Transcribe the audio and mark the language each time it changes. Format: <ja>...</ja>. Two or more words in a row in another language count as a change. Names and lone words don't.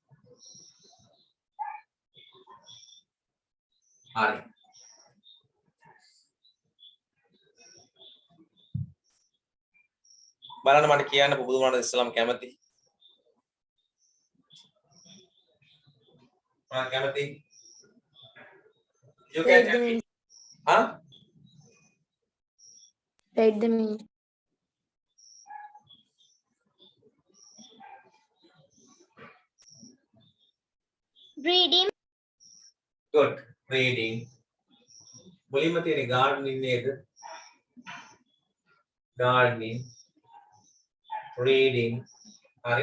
<si>හරි. බලන්න මට කියන්න පුබුදු මොනවද ඉස්සලම කැමති? මම කැමති.</si> <en>You can tell me. Huh? Write the meaning. Reading. Good. Reading.</en> <si>මුලින්ම තියෙන gardening නේද?</si> <en>Gardening. Reading.</en> <si>හරි.</si>